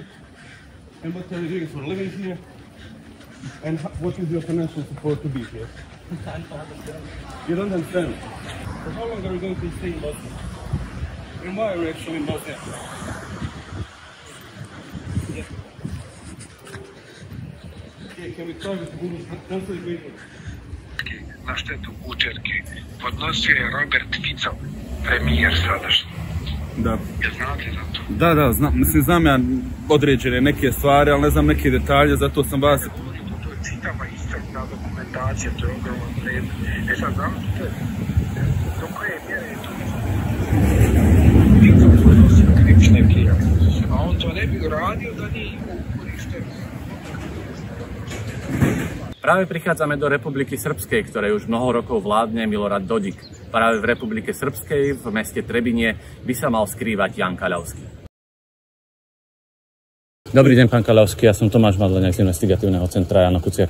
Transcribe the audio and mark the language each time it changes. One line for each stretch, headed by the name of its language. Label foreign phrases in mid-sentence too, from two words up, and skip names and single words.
English: And what are you doing for living here? And what is your financial support to be here? I don't understand. You don't understand. For how long are you going to stay in Bosnia? And why are you actually in Bosnia? Yeah. Okay, can we try with Google Translate?
Bosnian: Na štetu Kučerke podnosio je Robert Fico, premijer sadašnji. Da. Jel znate za to? Da, znam ja određene neke stvari, ali ne znam neke detalje, zato sam vas... To je čitava iscrpna dokumentacija, to je ogroman predmet. Sad znate, do koje mjere je to? Fico podnosio krivične prijave, a on to ne bi uradio da nije imao uporište.
Slovak: Práve prichádzame do Republiky Srbskej, ktorej už mnoho rokov vládne Milorad Dodik. Práve v Republike Srbskej, v meste Trebinie, by sa mal skrývať Ján Kaľavský. Dobrý deň, pán Kaľavský, ja som Tomáš Madleňák z investigatívneho centra Jána Kuciaka.